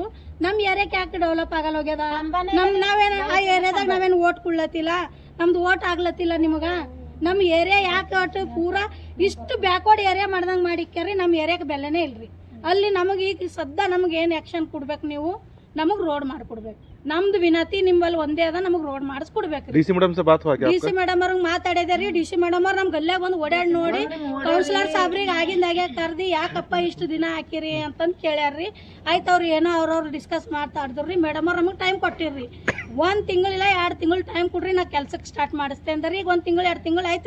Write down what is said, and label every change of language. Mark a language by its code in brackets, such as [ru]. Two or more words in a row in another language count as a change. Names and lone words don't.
[kn] ನಮ್ಮ ಏರಿಯಾಕ್ಕೆ ಯಾಕೆ ಡೆವಲಪ್ ಆಗಲ್ಲ ಹೋಗ್ಯದ? ನಾವೇನು ಆ ಏರಿಯಾದಾಗ ನಾವೇನು ಓಟ್ ಕೊಡ್ಲತ್ತಿಲ್ಲ, ನಮ್ದು ಓಟ್ ಆಗ್ಲತ್ತಿಲ್ಲ ನಿಮಗೆ? ನಮ್ಮ ಏರಿಯಾ ಯಾಕೆ ಒಟ್ಟು ಪೂರಾ ಇಷ್ಟು ಬ್ಯಾಕ್ವರ್ಡ್ ಏರಿಯಾ ಮಾಡ್ದಂಗೆ ಮಾಡಿಕ್ಯಾರಿ. ನಮ್ಮ ಏರಿಯಾಕ್ಕೆ ಬೆಲೆನೇ ಇಲ್ರಿ. ಅಲ್ಲಿ ನಮಗೆ ಈಗ ಸದ್ಯ ನಮ್ಗೆ ಏನು ಆ್ಯಕ್ಷನ್ ಕೊಡ್ಬೇಕು? ನೀವು ನಮಗೆ ರೋಡ್ ಮಾಡಿಕೊಡ್ಬೇಕು. ನಮ್ದು ವಿನತಿ ನಿಮ್ಮಲ್ಲಿ ಒಂದೇ ಅದ, ನಮಗೆ ರೋಡ್ ಮಾಡಿಸ್ಕೊಡ್ಬೇಕು. [hi] डी सी मैडम से बात हुआ क्या [kn] DC ಮೇಡಮ್ ಅವ್ರಿಗೆ ಮಾತಾಡಿದಾರಿ. DC ಮೇಡಮ್ ಅವ್ರು ನಮ್ಮ ಗಲ್ಯಾಗ ಬಂದು ಓಡಾಡಿ ನೋಡಿ ಕೌನ್ಸಿಲರ್ ಸಾಬ್ರಿಗೆ ಆಗಿಂದಾಗೆ ಕರ್ದಿ ಯಾಕಪ್ಪ ಇಷ್ಟು ದಿನ ಹಾಕಿರಿ ಅಂತಂದು ಕೇಳ್ಯಾರ್ರಿ. ಆಯ್ತು ಅವ್ರು ಏನೋ ಅವ್ರವ್ರು ಡಿಸ್ಕಸ್ ಮಾತಾಡಿದ್ರಿ. ಮೇಡಮ್ ಅವ್ರು ನಮಗೆ ಟೈಮ್ ಕೊಟ್ಟಿರ್ರಿ. 1 ತಿಂಗಳಿಲ್ಲ 2 ತಿಂಗಳು ಟೈಮ್ ಕೊಡ್ರಿ, ನಾ ಕೆಲ್ಸಕ್ಕೆ ಸ್ಟಾರ್ಟ್ ಮಾಡಿಸ್ತೇನೆ ಅಂದ್ರೆ ಈಗ 1 ತಿಂಗಳು 2 ತಿಂಗಳು ಆಯ್ತು ರೀ.